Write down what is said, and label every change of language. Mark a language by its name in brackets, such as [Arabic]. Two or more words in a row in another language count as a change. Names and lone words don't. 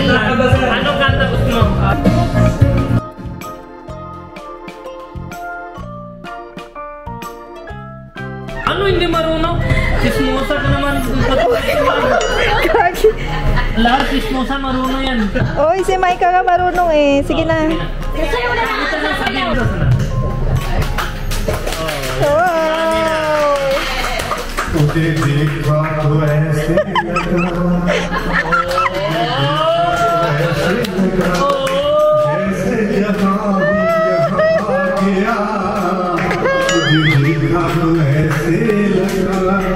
[Filipino] Ano kanta gusto mo? Ano hindi marunong? Sismosa ka naman. Kaki. Lahat sismosa marunong yan. Oy, si Micah ka marunong eh. Sige na. Wow! [Hindi] तुझे देखा तो ऐसे लगा जैसे जहाँ भी यहाँ गया तुझे देखा तो ऐसे लगा